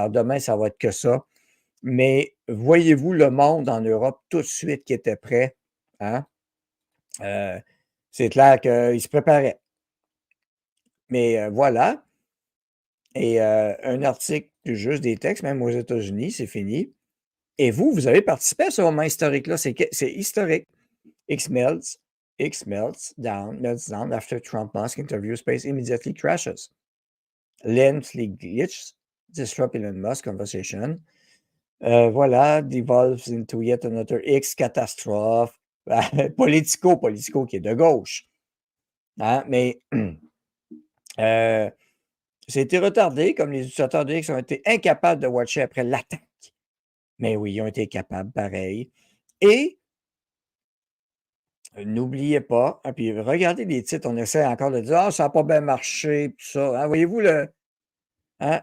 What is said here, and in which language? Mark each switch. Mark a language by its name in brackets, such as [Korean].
[French] Alors demain, ça va être que ça. Mais voyez-vous le monde en Europe tout de suite qui était prêt? Hein? C'est clair qu'ils se préparaient. Mais voilà. Et un article plus juste des textes, même aux États-Unis, c'est fini. Et vous avez participé à ce moment historique-là. C'est historique. [English] X melts down after Trump Musk interview space immediately crashes. Lengthy glitch disrupt Elon Musk conversation. Voilà, devolves into yet another X catastrophe. [French] Politico qui est de gauche. Hein? Mais ça a été retardé, comme les utilisateurs de X ont été incapables de watcher après l'attaque. Mais oui, ils ont été capables, pareil. Et n'oubliez pas, hein, puis regardez les titres, on essaie encore de dire « Ah, ça n'a pas bien marché », tout ça. Hein, voyez-vous le... Hein?